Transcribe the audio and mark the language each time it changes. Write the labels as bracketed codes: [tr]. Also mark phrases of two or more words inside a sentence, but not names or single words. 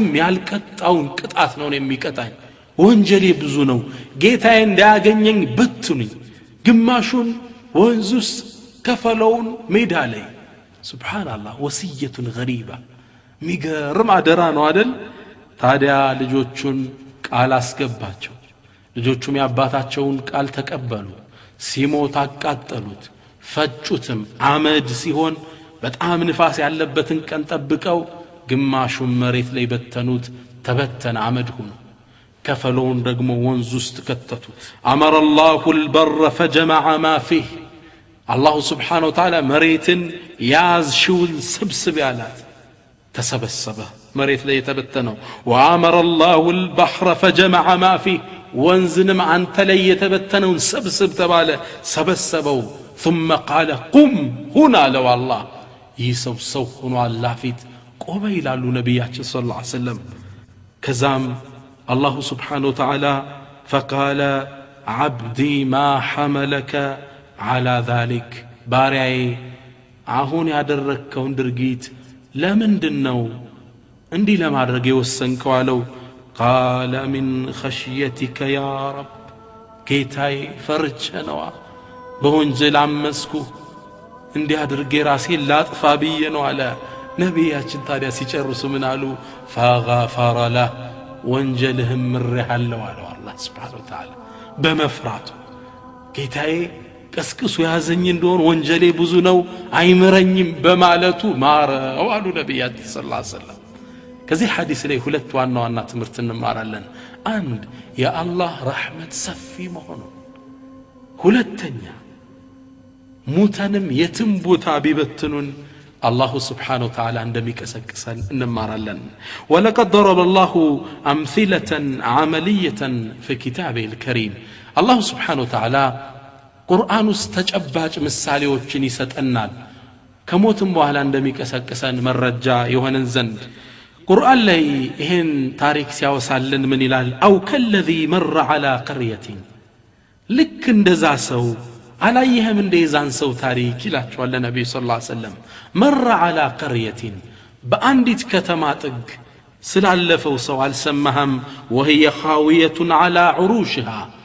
[am] ያልቀጣውን ቅጣት ነው የሚቀጣኝ ወንጀሌ ብዙ ነው ጌታዬ እንዳያገኘኝ በትኑኝ ግማሹን ወንዙስ ከፈለውን ሜዳ ላይ ሱብሃንአላህ ወሲየቱን ገሪባ ሚገርም አደራ ነው አይደል ታዲያ ልጆቹን ቃል አስገባቸው ልጆቹም ያባታቸውን ቃል ተቀበሉ ሲሞት አቃጠሉት ፈጩትም አመድ ሲሆን በጣም ንፋስ ያለበትን ቀን ጠብቀው ግማሹን መሬት ላይ በተኑት ተበተነ አመድ ሆኖ ከፈለውን ደግሞ ወንዝ ውስጥ ከተቱት [ar] أمر الله البر فجمع ما فيه الله سبحانه وتعالى [am] መሬትን ያዝሽውን ስብስብ ያላት ተሰበሰበ መሬት ላይ የተበተነው [ar] وامر الله البحر فجمع ما فيه [am] ወንዝንም አንተ ላይ የተበተነውን ሰብስብ ተባለ ሰበሰበው [ar] ثم قال قم هنا لو الله [am] ይሰው ሆኖ አላህ ፊት ቆመ ይላሉ ነብያችን [ar] صلى الله عليه وسلم [am] ከዛም [ar] الله سبحانه وتعالى فقال عبدي ما حملك على ذلك بارياي [am] አሁን ያደረከውን ድርጊት ለምንድነው እንዲህ ለማድረግ የወሰንከው አለው [ar] قال من خشيتك يا رب [am] ጌታዬ ፈርቼ ነው በወንጀል አመስኩ እንዲህ አድርጌ ራሴን ላጥፋ ብዬ ነው አለ ነቢያችን ታዲያ ሲጨርሱ ምን አሉ [ar] فغفر له [am] ወንጀልህም ምሬሃለሁ አለው አላህ [ar] سبحانه وتعالى [am] በመፍራቱ ጌታዬ ቀስቅሱ ያዘኝ እንደሆነ ወንጀሌ ብዙ ነው አይምረኝም በማለቱ ማረው አሉ ነቢያችን [ar] صلى الله عليه وسلم [am] ከዚህ ሐዲስ ላይ ሁለት ዋና ዋና ትምህርት እንማራለን አንድ የአላህ ረህመት ሰፊ መሆኑ ሁለተኛ ሙተንም የትም ቦታ ቢበትኑን [ar] الله سبحانه وتعالى [am] እንደሚቀሰቅሰን እንማራለን [ar] ولقد ضرب الله أمثلة عملية في كتابه الكريم الله سبحانه وتعالى [am] ቁርአን ውስጥ ተጨባጭ ምሳሌዎችን ይሰጠናል ከሞትም በኋላ እንደሚቀሰቅሰን መረጃ የሆነን ዘንድ ቁርአን ላይ ይሄን ታሪክ ሲያወሳልን ምን ይላል [ar] أو كالذي مر على قرية [am] ልክ እንደዛ ሰው አላየህም እንደዛን ሰው ታሪክ ይላቸዋል ነብዩ [ar] صلى الله عليه وسلم مر على قرية [am] በአንዲት ከተማ ጥግ ስላለፈው ሰው አልሰማህም [ar] وهي خاوية على عروشها